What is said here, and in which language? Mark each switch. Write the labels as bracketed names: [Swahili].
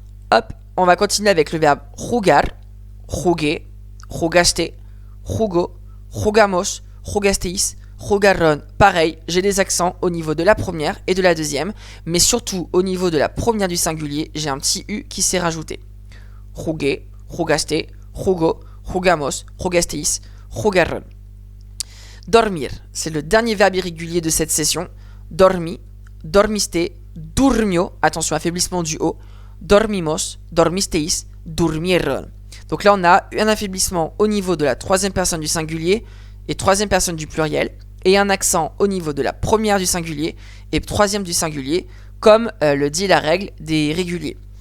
[French] Hop, on va continuer avec le verbe jugar, [Spanish] jugué, jugaste, jugo, jugamos, jugasteis, jugaron. [French] Pareil, j'ai des accents au niveau de la première et de la deuxième, mais surtout au niveau de la première du singulier, j'ai un petit U qui s'est rajouté. [Spanish] Jugué, jugaste, jugo, jugamos, jugasteis, jugaron. [French] Dormir, c'est le dernier verbe irrégulier de cette session. [Spanish] Dormi, dormiste, durmio, [French] attention, affaiblissement du O. [Spanish] Dormimos, dormisteis, durmieron. [French] Donc là, on a un affaiblissement au niveau de la troisième personne du singulier et troisième personne du pluriel, et un accent au niveau de la première du singulier et troisième du singulier, comme le dit la règle des réguliers.